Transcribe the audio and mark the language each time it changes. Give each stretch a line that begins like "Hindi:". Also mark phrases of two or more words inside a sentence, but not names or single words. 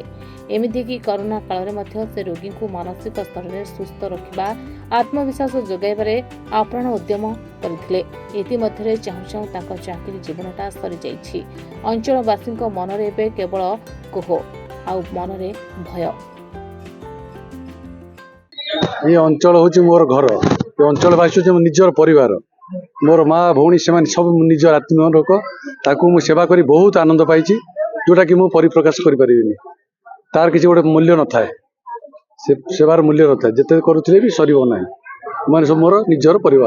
Odia: ଏମିତିକି କରୋନା କାଳରେ ମଧ୍ୟ ସେ ରୋଗୀଙ୍କୁ ମାନସିକ ସ୍ତରରେ ସୁସ୍ଥ ରଖିବା, ଆତ୍ମବିଶ୍ୱାସ ଯୋଗାଇବାରେ ଆପ୍ରାଣ ଉଦ୍ୟମ କରିଥିଲେ। ଇତିମଧ୍ୟରେ ଚାହୁଁ ଚାହୁଁ ତାଙ୍କ ଚାକିରି ଜୀବନଟା ସରିଯାଇଛି। ଅଞ୍ଚଳବାସୀଙ୍କ ମନରେ ଏବେ କେବଳ କୋହ ଆଉ ମନରେ ଭୟ।
Bangla: এই অঞ্চল হচ্ছে মোর ঘর। এই অঞ্চলবাসী হচ্ছে
Odia: ମୋ ନିଜର ପରିବାର। ମୋର ମା ଭଉଣୀ ସେମାନେ ସବୁ ନିଜର ଆତ୍ମୀୟ ଲୋକ। ତାକୁ ମୁଁ ସେବା କରି ବହୁତ ଆନନ୍ଦ ପାଇଛି, ଯୋଉଟାକି ମୁଁ ପରିପ୍ରକାଶ କରିପାରିବିନି। ତାର କିଛି ଗୋଟେ ମୂଲ୍ୟ ନଥାଏ, ସେ ସେବାର ମୂଲ୍ୟ ନଥାଏ। ଯେତେ କରୁଥିଲେ ବି ସରିବ ନାହିଁ। ମାନେ ସବୁ ମୋର ନିଜର ପରିବାର।